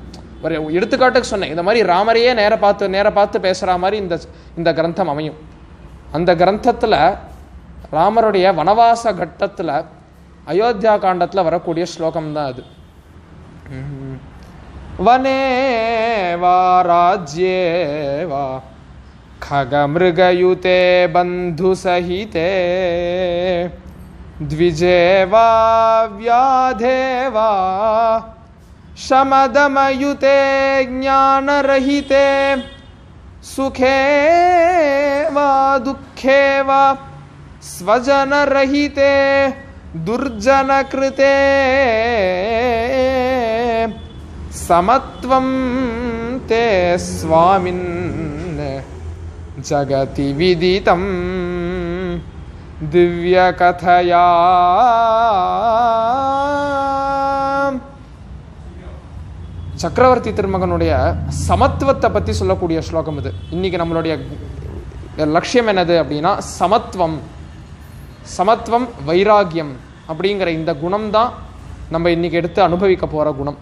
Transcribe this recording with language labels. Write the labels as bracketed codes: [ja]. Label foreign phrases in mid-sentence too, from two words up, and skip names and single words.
[ta] ஒரு எடுத்துக்காட்டுக்கு சொன்னேன், இந்த மாதிரி ராமரையே நேர பார்த்து பேசுகிற மாதிரி இந்த கிரந்தம் அமையும். அந்த கிரந்தத்தில் ராமருடைய வனவாச கட்டத்தில் அயோத்தியா காண்டத்தில் வரக்கூடிய ஸ்லோகம் தான் அது. [sa] वने वा राज्ये वा खगमृगयुते बन्धुसहिते द्विजे वा व्याधे वा शमदमयुते ज्ञानरहिते सुखे वा दुःखे वा स्वजनरहिते दुर्जनकृते समत्वं ते स्वामिन् जगति विदितं दिव्यकथया. [ta] சக்கரவர்த்தி திருமகனுடைய சமத்துவத்தை பற்றி சொல்லக்கூடிய ஸ்லோகம் இது. இன்னைக்கு நம்மளுடைய லட்சியம் என்னது அப்படின்னா சமத்துவம். சமத்துவம் வைராகியம் அப்படிங்கிற இந்த குணம் தான் நம்ம இன்னைக்கு எடுத்து அனுபவிக்க போகிற குணம்.